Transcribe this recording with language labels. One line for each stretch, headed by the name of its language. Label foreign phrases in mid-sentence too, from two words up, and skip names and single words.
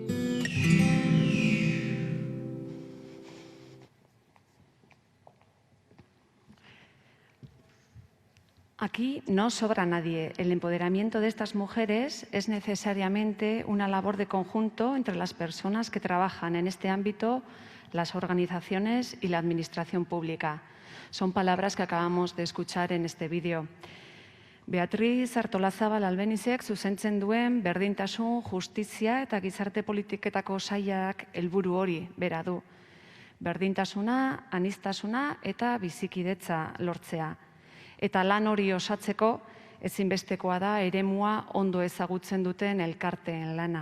Spanish: Aquí no sobra nadie. El empoderamiento de estas mujeres es necesariamente una labor de conjunto entre las personas que trabajan en este ámbito, las organizaciones y la administración pública. Son palabras que acabamos de escuchar en este vídeo.
Basque: Beatriz Artolazabal Albenizek zuzentzen duen berdintasun, justizia eta gizarte politiketako sailak helburu hori bera du. Berdintasuna, aniztasuna eta bizikidetza lortzea. Eta lan hori osatzeko ezinbestekoa da eremua ondo ezagutzen duten elkarteen lana.